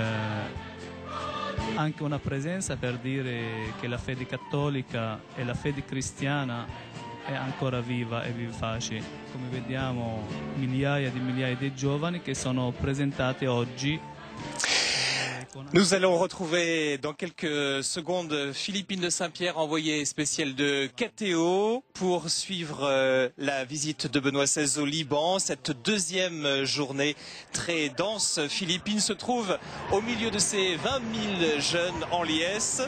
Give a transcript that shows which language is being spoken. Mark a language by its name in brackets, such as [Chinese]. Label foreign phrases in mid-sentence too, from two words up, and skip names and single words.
[Italian] anche una presenza per dire che la fede cattolica e la fede cristiana è ancora viva e vivace. Come vediamo migliaia di giovani che sono presentati oggi. [French] Nous allons retrouver dans quelques secondes Philippine de Saint-Pierre, envoyée spéciale de KTO, pour suivre la visite de Benoît XVI au Liban. Cette deuxième journée très dense, Philippine se trouve au milieu de ces 20 000 jeunes en liesse.